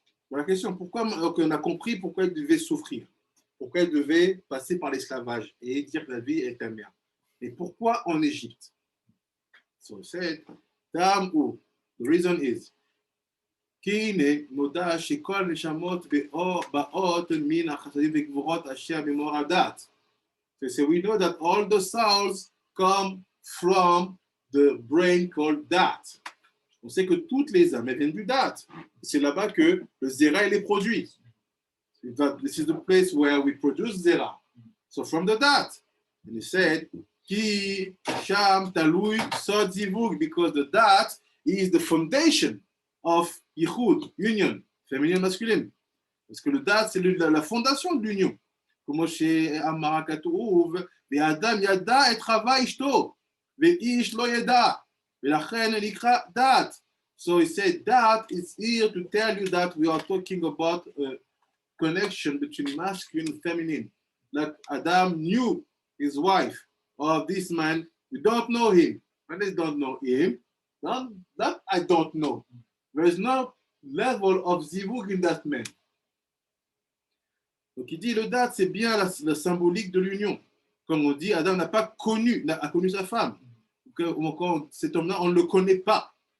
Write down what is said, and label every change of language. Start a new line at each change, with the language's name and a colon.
French: La question, pourquoi on a compris pourquoi ils devaient souffrir, pourquoi ils devaient passer par l'esclavage et dire que la vie est amère. Et pourquoi en Égypte?
English: So said, the reason is
Hebrew: כי נודע שכל נשמות באות מן החסדים וגבורות אשר במאור הדת.
English: So we know that all the souls come from the brain called Dat.
French: On sait que toutes les âmes viennent du Dat. C'est là-bas que le Zera est produit.
English: This is the place where we produce Zera. So from the Dat. And he said,
Hebrew: Ki Sham Talui Sod Zivug,
English: because the Dat is the foundation of Yichud, union, féminin, masculine.
French: Parce que le Dat, c'est la fondation de l'union.
Hebrew: כמו שאמר הכתוב, ואדם ידע את חווה אשתו, ואיש לא ידע, ולכן נקרא דת.
English: So he said that is here to tell you that we are talking about a connection between masculine and feminine. Like Adam knew his wife, or this man, we don't know him. When they don't know him, that I don't know. There is no level of zivug in that man.
French: Donc il dit le date, c'est bien la symbolique de l'union. Comme on dit, Adam n'a pas connu, a connu sa femme. Donc, cet homme-là, on ne le connaît pas.